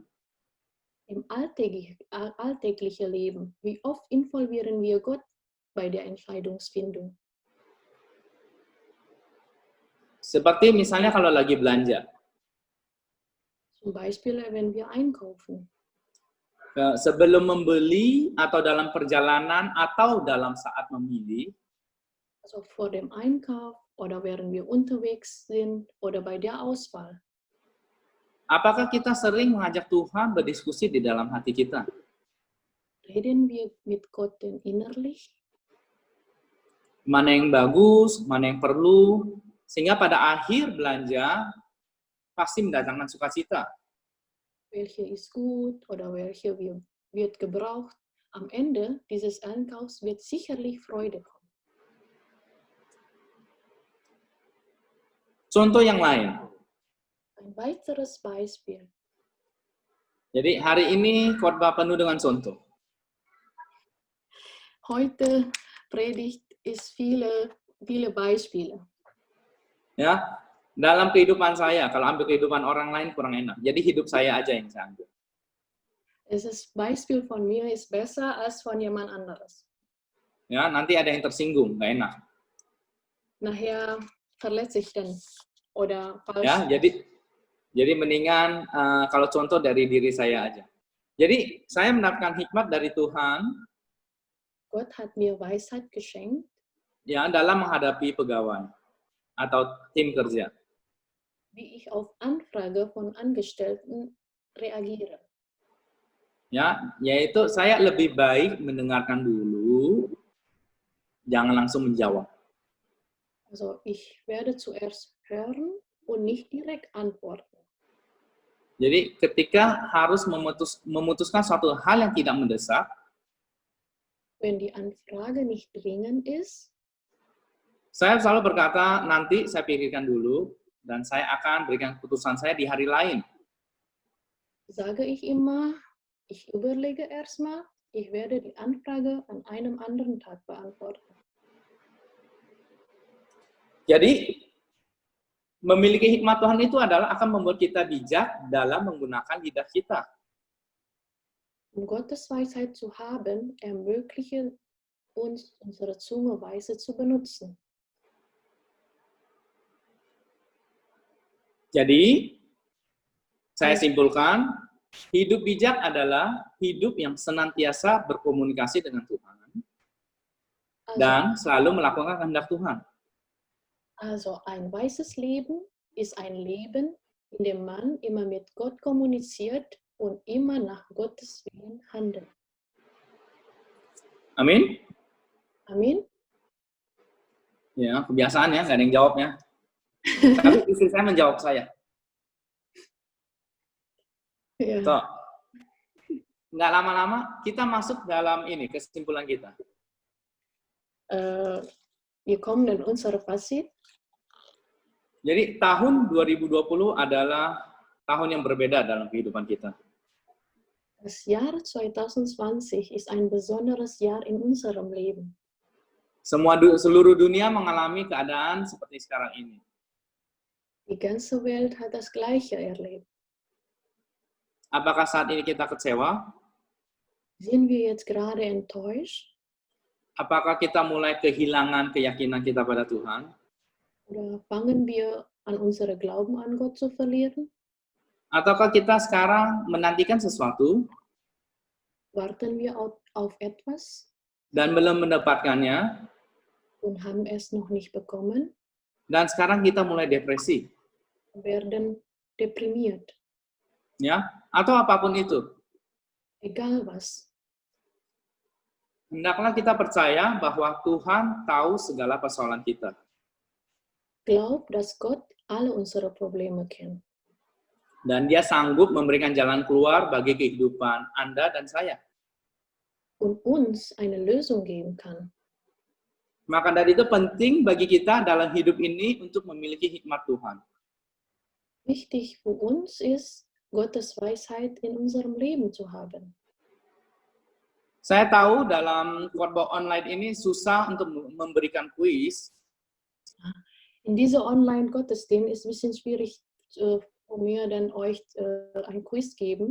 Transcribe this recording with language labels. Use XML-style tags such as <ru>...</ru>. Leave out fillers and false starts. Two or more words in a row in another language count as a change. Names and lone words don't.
<de>Im alltäglichen Leben, wie oft involvieren wir Gott bei der Entscheidungsfindung?</de> <id>Seperti misalnya kalau lagi belanja.</id> <de>Zum Beispiel, wenn wir einkaufen.</de> <id>Sebelum membeli atau dalam perjalanan atau dalam saat memilih,</id> <de>Also vor dem Einkauf oder während wir unterwegs sind oder bei der Auswahl.</de> <id>apakah kita sering mengajak Tuhan berdiskusi di dalam hati kita?</id> <de>Reden wir mit Gott denn innerlich?</de> <id>Mana yang bagus, mana yang perlu, sehingga pada akhir belanja pasti mendatangkan sukacita.</id> <de>Welche ist gut oder welche wird gebraucht? Am Ende dieses Einkaufs wird sicherlich Freude kommen.</de> <id>Contoh yang lain.</id> <de>Ein weiteres Beispiel.</de> <id>Jadi hari ini khotbah penuh dengan contoh.</id> <de>Heute Predigt ist viele Beispiele.</de> <id>Ya, dalam kehidupan saya, kalau ambil kehidupan orang lain kurang enak. Jadi hidup saya aja yang saya ambil.</id> <de>Es ist Beispiel von mir ist besser als von jemand anderes.</de> <id>Ya, nanti ada yang tersinggung, nggak enak.</id> <de>Nachher verletzt sich dann oder falsch.</de> <id>Ya, jadi mendingan kalau contoh dari diri saya aja. Jadi saya mendapatkan hikmat dari Tuhan</id> <de>Gott hat mir Weisheit geschenkt,</de> <id>ya dalam menghadapi pegawai atau tim kerja.</id> <de>wie ich auf Anfrage von Angestellten reagiere.</de> <id>Ya, yaitu saya lebih baik mendengarkan dulu, jangan langsung menjawab.</id> <de>Also ich werde zuerst hören und nicht direkt antworten.</de> <id>Jadi ketika harus memutuskan suatu hal yang tidak mendesak,</id> <de>Wenn die Anfrage nicht dringend ist,</de> <id>saya selalu berkata, nanti saya pikirkan dulu, dan saya akan berikan keputusan saya di hari lain.</id> <de>sage ich immer, ich überlege erstmal, ich werde die Anfrage an einem anderen Tag beantworten.</de> <id>Jadi, memiliki hikmat Tuhan itu adalah akan membuat kita bijak dalam menggunakan lidah kita.</id> <de>Um Gottes Weisheit zu haben, ermögliche uns, unsere Zunge weise zu benutzen.</de> <id>Jadi, saya simpulkan, hidup bijak adalah hidup yang senantiasa berkomunikasi dengan Tuhan dan selalu melakukan kehendak Tuhan.</id> <de>Also ein weises Leben ist ein Leben, in dem man immer mit Gott kommuniziert und immer nach Gottes Willen handelt.</de> <id>Amin? Amin? Ya, kebiasaan ya, nggak ada yang jawabnya. Tapi istri saya menjawab saya.</id> <de>Ja. So,</de> <id>nggak lama-lama kita masuk dalam ini, kesimpulan kita.</id> <de>Wir kommen in unser Fazit.</de> <id>Jadi tahun 2020 adalah tahun yang berbeda dalam kehidupan kita.</id> <de>Das Jahr 2020 ist ein besonderes Jahr in unserem Leben.</de> <id>Seluruh dunia mengalami keadaan seperti sekarang ini.</id> <de>Die ganze Welt hat das Gleiche erlebt.</de> <id>Apakah saat ini kita kecewa?</id> <de>Sind wir jetzt gerade enttäuscht?</de> <id>Apakah kita mulai kehilangan keyakinan kita pada Tuhan?</id> <de>Oder fangen wir an, unsere Glauben an Gott zu verlieren?</de> <id>Ataukah kita sekarang menantikan sesuatu</id> <de>Warten wir auf etwas</de> <id>dan belum mendapatkannya,</id> <de>und haben es noch nicht bekommen?</de> <id>dan sekarang kita mulai depresi?</id> <de>Werden deprimiert.</de> <id>Ya, atau apapun itu.</id> <de>Egal was.</de> <id>Hendaklah kita percaya bahwa Tuhan tahu segala persoalan kita.</id> <de>Glaub, dass Gott alle unsere Probleme kennt.</de> <id>Dan dia sanggup memberikan jalan keluar bagi kehidupan Anda dan saya.</id> <de>Und uns eine Lösung geben kann.</de> <id>Maka dari itu penting bagi kita dalam hidup ini untuk memiliki hikmat Tuhan.</id> <de>Wichtig für uns ist, Gottes Weisheit in unserem Leben zu haben.</de> <id>Saya tahu dalam khotbah online ini susah untuk memberikan kuis.</id> <de>In dieser Online-Gottesdienst ist es ein bisschen schwierig, von mir dann euch ein Quiz geben.</de>